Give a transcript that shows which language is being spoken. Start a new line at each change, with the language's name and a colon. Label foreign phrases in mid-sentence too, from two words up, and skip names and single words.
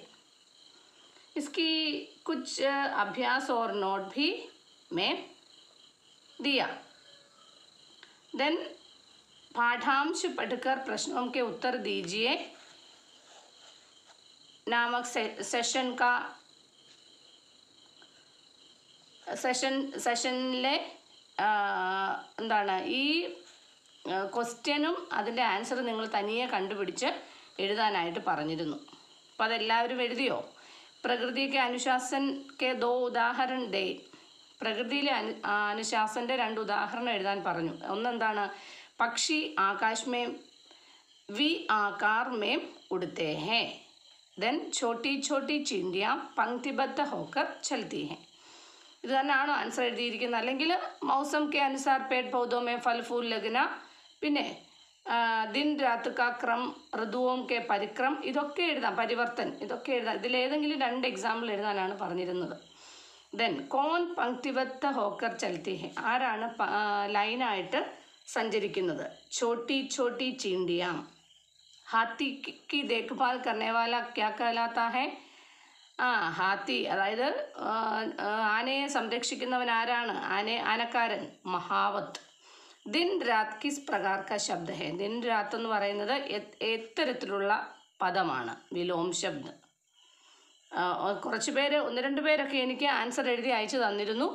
Hindi: इसकी कुछ अभ्यास और नोट भी मैं दिया। देन पाठांश पढ़कर प्रश्नों के उत्तर दीजिए नामक
Malayalam: സെഷനിലെ എന്താണ് ഈ ക്വസ്റ്റ്യനും അതിൻ്റെ ആൻസർ നിങ്ങൾ തനിയെ കണ്ടുപിടിച്ച് എഴുതാനായിട്ട് പറഞ്ഞിരുന്നു. അപ്പോൾ അതെല്ലാവരും എഴുതിയോ?
Hindi: प्रकृति के अनुशासन के दो उदाहरण दे.
Malayalam: പ്രകൃതിയിലെ അനുശാസൻ്റെ 2 ഉദാഹരണം എഴുതാൻ പറഞ്ഞു. ഒന്നെന്താണ്?
Hindi: पक्षी आकाश में वी आकार में उड़ते हैं. देन छोटी छोटी चिड़ियाँ पंक्तिबद्ध होकर चलती हैं.
Malayalam: ഇത് തന്നെയാണോ ആൻസർ എഴുതിയിരിക്കുന്നത്? അല്ലെങ്കിൽ
Hindi: मौसम के अनुसार पेड़ पौधों में फल फूल लगना,
Malayalam: പിന്നെ
Hindi: दिन रात का क्रम, ऋतुओं के परिक्रम,
Malayalam: ഇതൊക്കെ എഴുതാം. പരിവർത്തൻ, ഇതൊക്കെ എഴുതാം. ഇതിലേതെങ്കിലും 2 എക്സാമ്പിൾ എഴുതാനാണ് പറഞ്ഞിരുന്നത്.
Hindi: देन कौन पंक्तिबद्ध होकर चलती है,
Malayalam: ആരാണ് ലൈനായിട്ട് സഞ്ചരിക്കുന്നത്?
Hindi: छोटी छोटी चिड़ियाँ. हाथी की देखभाल करने वाला क्या कहलाता है?
Malayalam: ഹാത്തി, അതായത് ആനയെ സംരക്ഷിക്കുന്നവൻ ആരാണ്?
Hindi: ആനക്കാരൻ महावत. दिन रात किस प्रकार का शब्द है.
Malayalam: ദിൻ രാത് എന്ന് പറയുന്നത് എത്തരത്തിലുള്ള പദമാണ്?
Hindi: विलोम शब्द.
Malayalam: കുറച്ച് പേര്, 1-2 പേരൊക്കെ എനിക്ക് ആൻസർ എഴുതി അയച്ചു തന്നിരുന്നു.